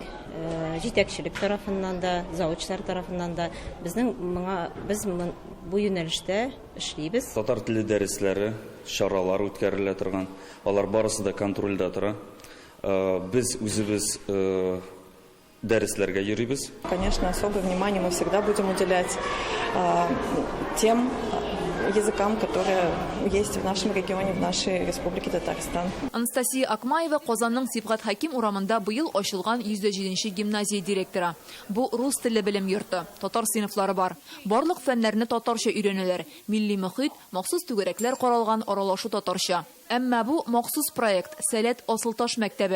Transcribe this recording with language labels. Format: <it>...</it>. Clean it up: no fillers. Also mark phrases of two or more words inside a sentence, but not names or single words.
<tt>Җитәкчелек тарафыннан да, заводчылар тарафыннан да без бу юнәлештә эшлибез. Татар теле дәресләре, чаралар үткәрелә торган. Алар барысы да контрольдә тора. Без үзебез дәресләргә йөрибез.</tt> <ru>Конечно, особое внимание мы всегда будем уделять тем языкам, которые есть в нашем регионе, в нашей республике Татарстан.</ru> <tt>Анастасия Акмаева Казанның Сибгат Хаким урамында быел ачылган 107-нче гимназия директоры. Бу рус теле белем йорты. Татар сыйныфлары бар. Барлык фәннәрне татарча өйрәнәләр. Милли мөхит, махсус түгәрәкләр каралган аралашу татарча. Әмма бу махсус проект Сәләт Асылташ мәктәбе.</tt>